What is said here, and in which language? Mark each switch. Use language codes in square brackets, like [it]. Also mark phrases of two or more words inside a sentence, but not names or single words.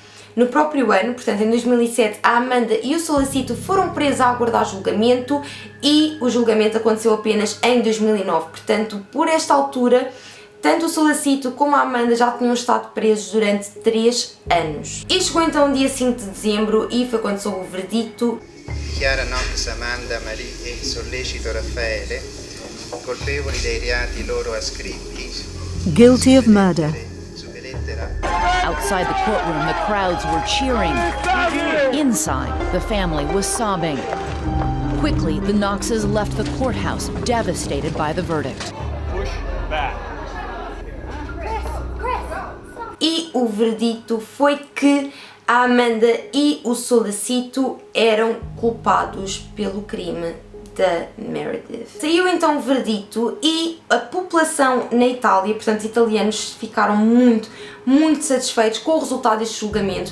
[pt] No próprio ano, portanto em 2007, a Amanda e o Solicito foram presos a aguardar julgamento e o julgamento aconteceu apenas em 2009. Portanto, por esta altura, tanto o Solicito como a Amanda já tinham estado presos durante 3 anos. E chegou então o dia 5 de dezembro e foi quando soube o verdicto. [it] Chiara Knox, Amanda, Marie e Sollecito Raffaele, colpevoli dei reati loro ascritti. [en] Guilty of murder. Outside the courtroom, the crowds were cheering. Inside, the family was sobbing. Quickly, the Knoxes left the courthouse, devastated by the verdict. Push back. [pt] E o verdicto foi que a Amanda e o Solicito eram culpados pelo crime da Meredith. Saiu então o verdicto e a população na Itália, portanto os italianos, ficaram muito satisfeitos com o resultado deste julgamento.